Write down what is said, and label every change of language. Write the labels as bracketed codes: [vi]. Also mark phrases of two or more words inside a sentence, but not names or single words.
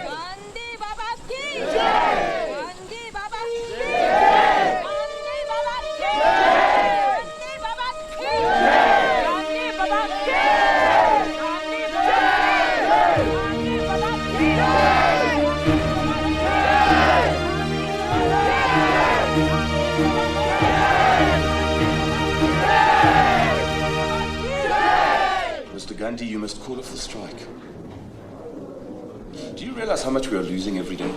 [hi] गांधी बाबा की जय! गांधी बाबा की जय! गांधी बाबा की जय! गांधी बाबा की जय! गांधी बाबा की जय! गांधी बाबा की [en] Mr. Gandhi, you must call off the strike. Do you realize how much we are losing every day?